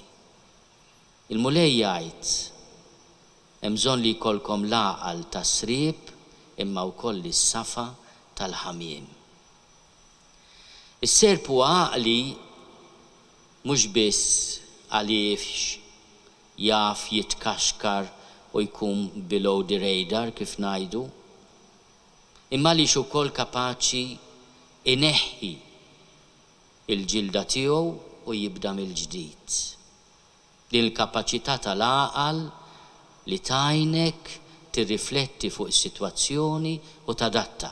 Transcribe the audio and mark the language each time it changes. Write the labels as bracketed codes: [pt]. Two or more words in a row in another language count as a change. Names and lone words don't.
[mt] Il-mulej jgħid hemm bżonn li jkollkom l-għaqal tas-sriep imma wkoll is-safa tal-ħamiem. Is-serb huwa għaqli mhux biss għaliex jaf jitkaxkar u jkun [en] below the radar [mt] kif ngħidu, imma għaliex ukoll kapaċi ineħħi il-ġilda tiegħu u jibda mill-ġdid. Din il-kapaċità tal-għaqal li tajnek tirrifletti fuq is-sitwazzjoni u tadatta.